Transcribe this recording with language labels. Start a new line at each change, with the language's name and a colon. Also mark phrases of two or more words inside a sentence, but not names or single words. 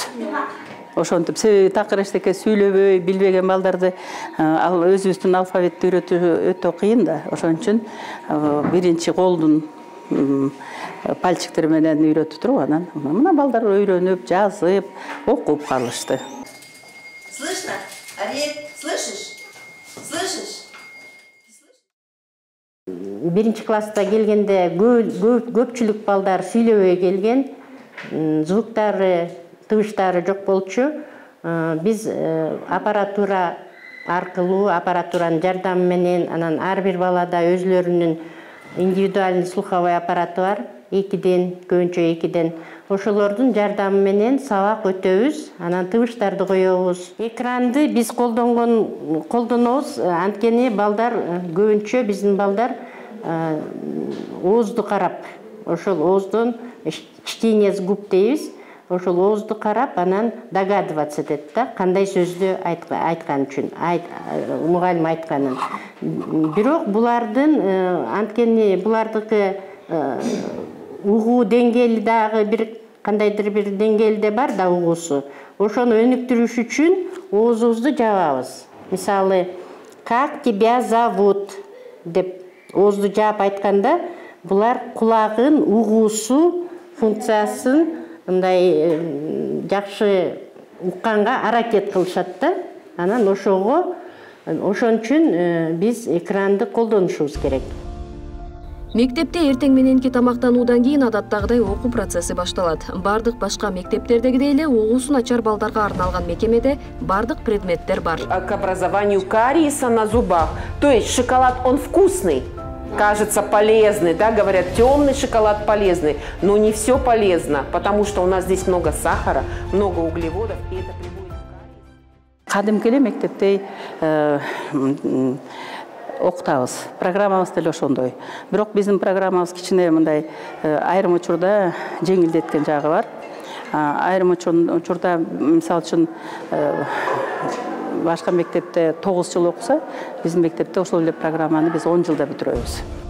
Kyrgyz: Ошентип себеби такыр эчтеке сүйлөбөй билбеген балдарды өзүбүздүн алфавитти үйрөтүү өтө кыйын да. Ошон үчүн биринчи колдун пальчиктер менен үйрөтүп туруп, анан мына балдар үйрөнүп, жазып, окуп калышты.
Russian: Слышно? Ариет, слышишь? Слышишь?
Kyrgyz: 1-класста келгенде көпчүлүк балдар сүйлөбөй келген, звуктары, тыбыштары жок болчу. Биз аппаратура аркылуу, аппаратуранын жардамы менен, анан ар бир балада өзлөрүнүн
Russian: индивидуальный слуховой аппараты
Kyrgyz: бар, 2ден, көбүнчө 2ден. Ошолордун жардамы менен сабак өтөбүз, анан тыбыштарды коебуз. Экранды биз колдонобуз, анткени балдар көбүнчө биздин балдар оозду карап, ошол ооздон
Russian: чтение с губ
Kyrgyz: дейбиз. Ошол оозду карап, анан догадываться этет да, кандай сөздү айткан үчүн, мугалим айтканын. Бирок булардын анткени булардыкы угуу деңгээли дагы бир кандайдыр бир деңгээлде бар да угуусу. Ошону өнүктүрүш үчүн оозубузду жабабыз. Мисалы,
Russian: как тебя зовут
Kyrgyz: деп оозду жаап айтканда, булар кулагын угуусу функциясын мындай жакшы укканга аракет кылышат да. Анан ошон үчүн биз экранды колдонушубуз керек. Мектепте эртең мененки тамактануудан кийин адаттагыдай окуу процесси башталат. Бардык башка мектептердегидей эле угуусун ачар балдарга арналган мекемеде бардык предметтер бар.
Russian: К образованию кариеса на зубах. То есть шоколад, он вкусный, кажется полезный, да, говорят, темный шоколад полезный, но не все полезно, потому что у нас здесь много сахара, много углеводов, и это приводит к кариесу.
Kyrgyz: Кадимкеле мектепте окутабыз. Программабыз деле ошондой. Бирок биздин программабыз кичине мындай айрым учурда жеңилдеткен жагы бар. Айрым учурда мисалы үчүн башка мектепте 9 жыл окуса, биздин мектепте ошол эле программаны биз 10 жылда бүтүрөбүз.